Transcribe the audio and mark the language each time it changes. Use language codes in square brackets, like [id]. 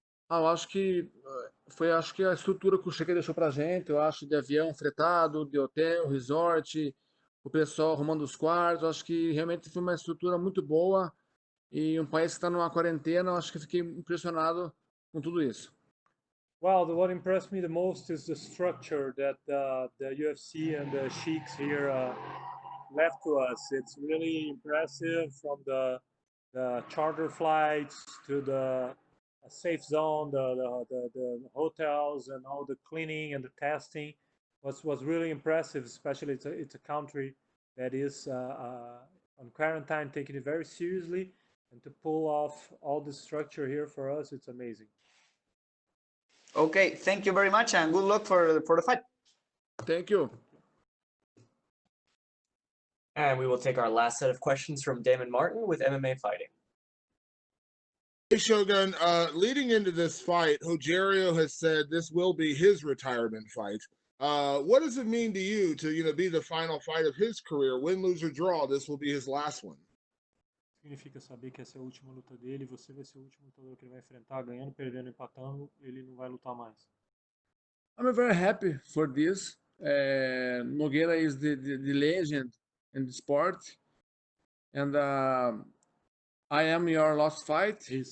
[pt] Eu acho que foi a estrutura que o Cheque deixou pra gente, eu acho, de avião fretado, de hotel, resort, o pessoal arrumando os quartos, eu acho que realmente foi uma estrutura muito boa e um país que está numa quarentena, eu acho que fiquei impressionado com tudo isso. [en] Well, what impressed me the most is the structure that the UFC and the sheiks here left to us. It's really impressive, from the charter flights to the safe zone, the hotels, and all the cleaning and the testing was really impressive. Especially it's a country that is on quarantine, taking it very seriously, and to pull off all this structure here for us, it's amazing. Okay, thank you very much, and good luck for the fight. Thank you. And we will take our last set of questions from Damon Martin with MMA Fighting. Hey Shogun, leading into this fight, Rogério has said this will be his retirement fight. What does it mean to you to be the final fight of his career? Win, lose, or draw, this will be his last one. [pt] Significa saber que essa é a última luta dele, você vai ser o último lutador que ele vai enfrentar, ganhando, perdendo, empatando, ele não vai lutar mais. [en] I'm very happy for this. Nogueira is the legend in the sport, and I am your last fight.